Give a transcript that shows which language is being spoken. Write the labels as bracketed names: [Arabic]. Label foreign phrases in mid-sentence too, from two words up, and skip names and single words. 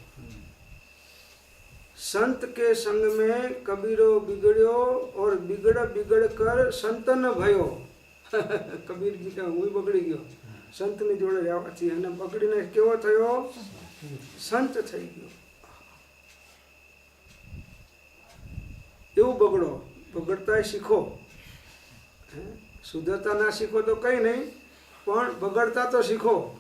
[Hindi] संत के संग में कबीरो बिगड़ो और बिगड़ बिगड़ कर संतन भयो. कबीर जी का [Gujarati] હું બગડી ગયો સંતની જોડે રહેવાથી, અને બગડીને કેવો થયો? સંત થઈ ગયો. એવું બગડો, બગડતા શીખો. સુધરતા ના શીખો તો કઈ નહીં, પણ બગડતા તો શીખો.